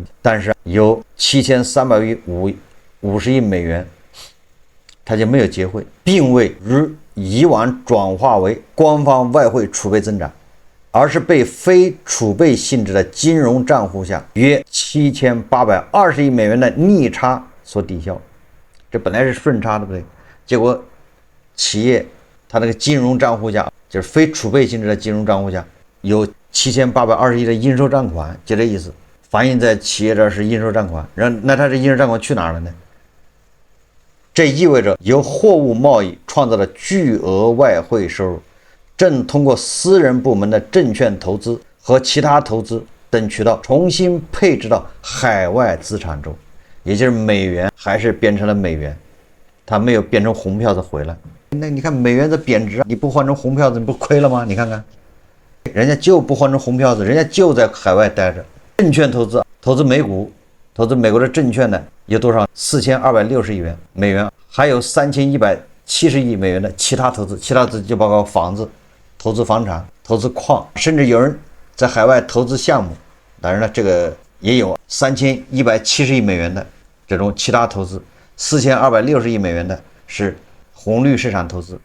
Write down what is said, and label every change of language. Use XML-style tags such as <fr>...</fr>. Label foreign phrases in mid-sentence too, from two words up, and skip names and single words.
<zh>但是有7350億美元，它就沒有結匯，並未如以往轉化為官方外匯儲備增長，而是被非儲備性質的金融賬戶下約7820億美元的逆差所抵消。這本來是順差，對不對？結果企業它那個金融賬戶下，就是非儲備性質的金融賬戶下有7820億的應收賬款，就這意思。反映在企業这儿是应收账款，那它这应收账款去哪儿了呢？这意味着由貨物贸易创造的巨額外匯收入，正通過私人部门的證券投資和其他投資等渠道重新配置到海外資產中，也就是美元還是變成了美元，它沒有變成紅票子回來。那你看美元的貶值，你不換成紅票子，你不虧了嗎？你看看，人家就不換成紅票子，人家就在海外待着。證券投資，投資美股，投資美國的證券呢，有多少？4260亿美元，還有3170億美元的其他投資，其他投資就包括房子、投資房產、投資礦，甚至有人在海外投資項目。当然了，这個也有3170億美元的這種其他投資，4260億美元的是紅綠市場投資。</zh>